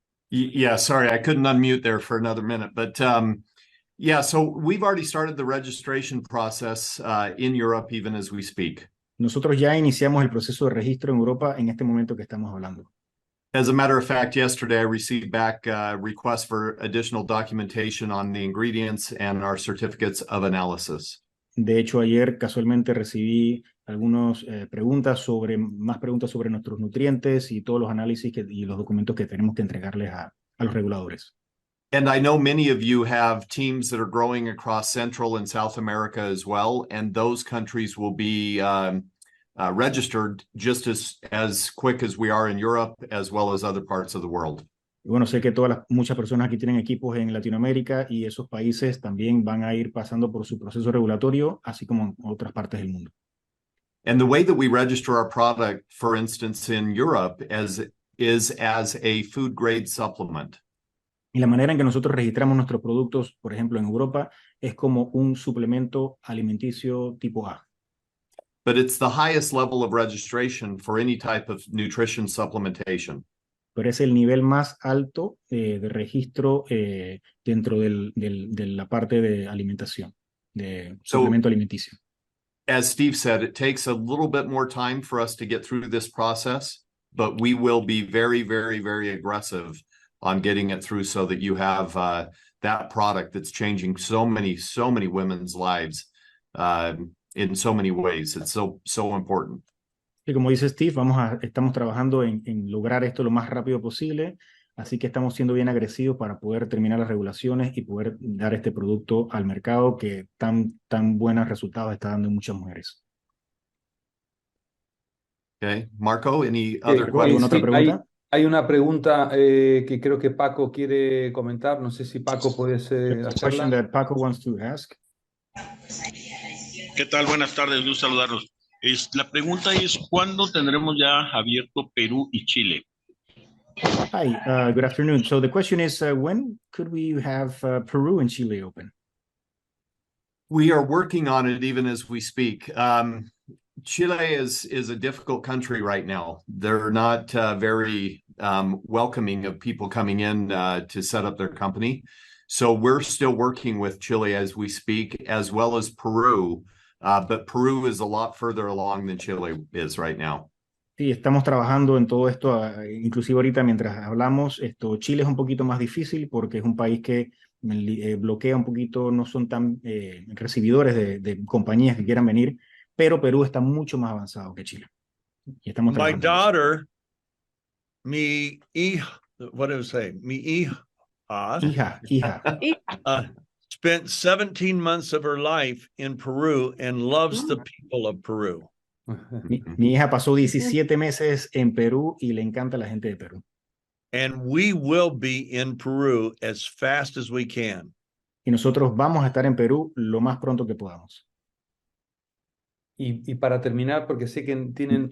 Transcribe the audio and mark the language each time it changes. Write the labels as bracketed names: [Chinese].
[English] Yeah, sorry, I couldn't unmute there for another minute, but yeah, so we've already started the registration process in Europe even as we speak. [Spanish] Nosotros ya iniciamos el proceso de registro en Europa en este momento que estamos hablando. [English] As a matter of fact, yesterday I received back requests for additional documentation on the ingredients and our certificates of analysis. [Spanish] De hecho, ayer casualmente recibí algunas más preguntas sobre nuestros nutrientes y todos los análisis y los documentos que tenemos que entregarles a los reguladores. [English] And I know many of you have teams that are growing across Central and South America as well, and those countries will be registered just as quick as we are in Europe, as well as other parts of the world. [Spanish] Y bueno, sé que muchas personas aquí tienen equipos en Latinoamérica, y esos países también van a ir pasando por su proceso regulatorio, así como en otras partes del mundo. [English] And the way that we register our product, for instance, in Europe is as a food grade supplement. [Spanish] Y la manera en que nosotros registramos nuestros productos, por ejemplo, en Europa, es como un suplemento alimenticio tipo A. [English] But it's the highest level of registration for any type of nutrition supplementation. [Spanish] Pero es el nivel más alto de registro dentro de la parte de alimentación, de suplemento alimenticio. [English] As Steve said, it takes a little bit more time for us to get through this process, but we will be very, very, very aggressive on getting it through so that you have that product that's changing so many women's lives in so many ways. It's so important. [Spanish] Y como dice Steve, estamos trabajando en lograr esto lo más rápido posible, así que estamos siendo bien agresivos para poder terminar las regulaciones y poder dar este producto al mercado que tan buenos resultados está dando en muchas mujeres. [English] Okay, Marco, any [Spanish] Marco, [English] other questions? [Spanish] ¿alguna otra pregunta? Hay una pregunta que creo que Paco quiere comentar. No sé si Paco puedes [English] There's a question [Spanish] hacerla. [English] that Paco wants to ask. [Spanish] ¿Qué tal? Buenas tardes, gusto saludarlos. La pregunta es, ¿cuándo tendremos ya abierto Perú y Chile? [English] Hi, good afternoon. So the question is, when could we have Peru and Chile open? We are working on it even as we speak. Chile is a difficult country right now. They're not very welcoming of people coming in to set up their company. So we're still working with Chile as we speak, as well as Peru. But Peru is a lot further along than Chile is right now. [Spanish] Sí, estamos trabajando en todo esto, inclusive ahorita mientras hablamos, Chile es un poquito más difícil porque es un país que bloquea un poquito, no son tan recibidores de compañías que quieran venir, pero Perú está mucho más avanzado que Chile. Y estamos [English] My [Spanish] trabajando en eso. [English] daughter, what do I say? [Spanish] Hija. [English] Spent 17 months of her life in Peru and loves the people of Peru. [Spanish] Mi hija pasó 17 meses en Perú y le encanta la gente de Perú. [English] And we will be in Peru as fast as we can. [Spanish] Y nosotros vamos a estar en Perú lo más pronto que podamos. Y para terminar, porque sé que tienen